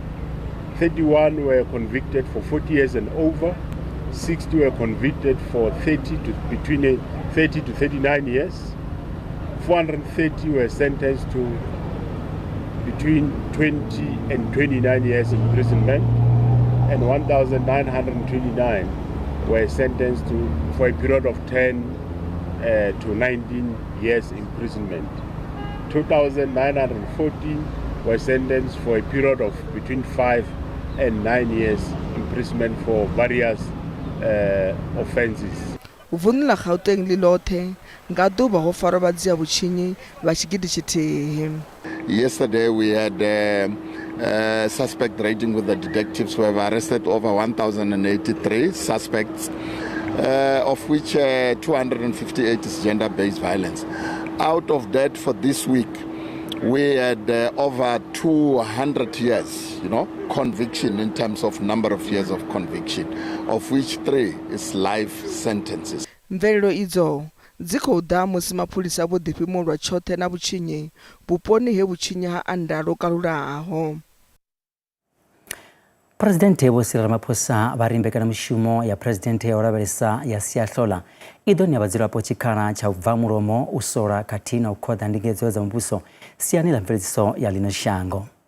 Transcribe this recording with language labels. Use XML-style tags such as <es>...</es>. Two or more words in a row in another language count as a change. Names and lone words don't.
<en>31 were convicted for 40 years and over, 60 were convicted for between 30 to 39 years, 430 were sentenced to between 20 and 29 years imprisonment, and 1,929 were sentenced for a period of 10 to 19 years imprisonment. 2,914 were sentenced for a period of between 5 and 9 years imprisonment for various offences.</en> <ve>Vunḓu la Gauteng lilothe nga ḓuvha ho farwa vhadzia vhutshinyi vha tshigidi tshithihi.</ve> <en>Yesterday we had a suspect ranging with the detectives who have arrested over 1,083 suspects, of which 258 is gender-based violence. Out of that, for this week, we had over 200 years, conviction in terms of number of years of conviction, of which 3 is life sentences.</en> <ve>Mvelelo idzo dzi khou ḓa musi mapholisa vho ḓifhimulwa tshoṱhe na vhutshinyi vhuponi he vhutshinyi ha anda lo kalulaho. Presidente Vho Cyril Ramaphosa vha ri mbekanyamushumo ya Presidente ya u lavhelesa ya Siahlola i ḓo ṋea vhadzulapo tshikhala tsha u bva mulomo u sola khathihi na u khoḓa ndingedzo dza muvhuso siani ḽa mveledziso ya ḽino shango.</ve>